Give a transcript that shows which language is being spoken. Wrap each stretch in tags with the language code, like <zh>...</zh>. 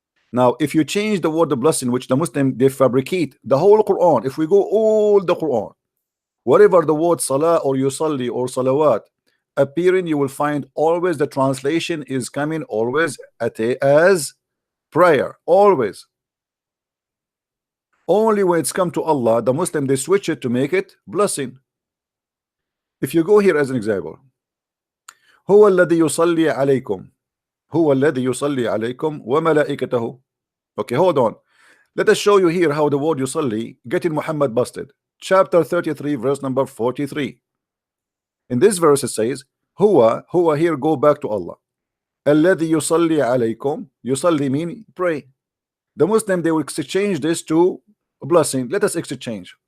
<en>Now if you change the word of blessing, which the Muslim they fabricate the whole Quran, if we go all the Quran, whatever the word salah or yusalli or salawat appearing, you will find always the translation is coming always as prayer, always. Only when it's come to Allah, the Muslim they switch it to make it blessing. If you go here as an example,</en> <ar>هو الذي يصلي عليكم هو الذي يصلي عليكم وملائكته.</ar> <en>Okay, hold on. Let us show you here how the word yusalli getting Muhammad busted. Chapter 33, verse number 43. In this verse it says huwa here, go back to Allah.</en> <ar>الذي يصلي عليكم,</ar> <en>yusalli mean pray. The Muslim they will exchange this to a blessing. Let us exchange.</en>